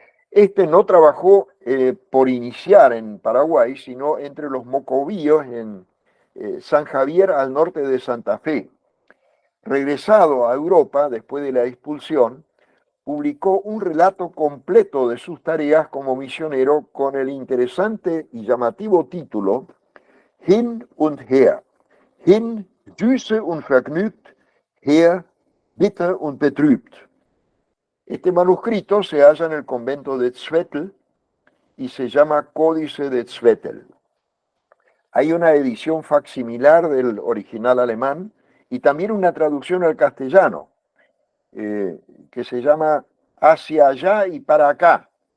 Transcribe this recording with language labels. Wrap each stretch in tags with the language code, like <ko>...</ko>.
<es>Este no trabajó por iniciar en Paraguay, sino entre los mocovíos en San Javier al norte de Santa Fe. Regresado a Europa después de la expulsión, publicó un relato completo de sus tareas como misionero con el interesante y llamativo título Hin und Her.</es> <de>Hin, süße und vergnügt, her, bitter und betrübt.</de> <es>Este manuscrito se halla en el convento de Zwettl y se llama Códice de Zwettl. Hay una edición facsimilar del original alemán y también una traducción al castellano que se llama Hacia allá y para acá.</es>